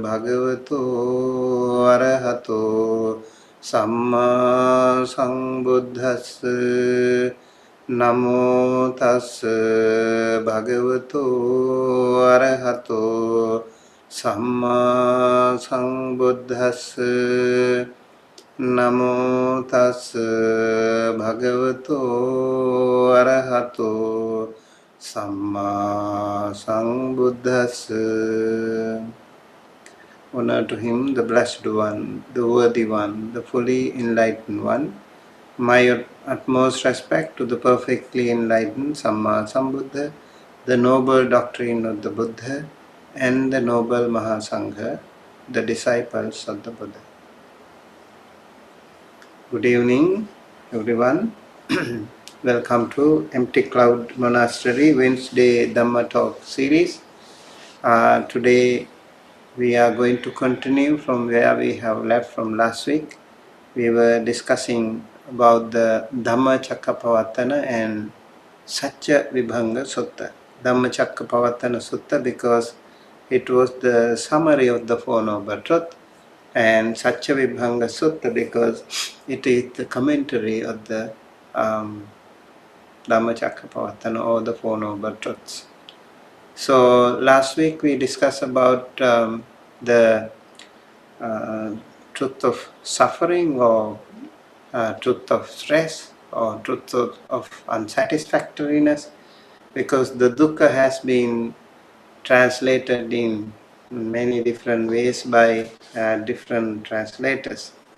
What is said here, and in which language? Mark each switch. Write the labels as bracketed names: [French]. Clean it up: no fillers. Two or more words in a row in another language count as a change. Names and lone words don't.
[Pali] Bhagavato Arahato Samma Sambuddhassa Namo Tassa Bhagavato Arahato Samma Sambuddhassa Namo Tassa Bhagavato Arahato Samma Sambuddhassa. [English] Honor to him, the blessed one, the worthy one, the fully enlightened one. My utmost respect to the perfectly enlightened Samma Sambuddha, the noble doctrine of the Buddha, and the noble Mahasangha, the disciples of the Buddha. Good evening, everyone. Welcome to Empty Cloud Monastery Wednesday Dhamma Talk series. Today we are going to continue from where we have left from last week. We were discussing about the Dhamma Chakkapavatana and Satya Vibhanga Sutta. Dhamma Chakkapavatana Sutta because it was the summary of the Four Noble Truths, and Satya Vibhanga Sutta because it is the commentary of the Dhamma Chakkapavatana or the Four Noble Truths. So last week we discussed about the truth of suffering or truth of stress or truth of unsatisfactoriness, because the dukkha has been translated in many different ways by different translators.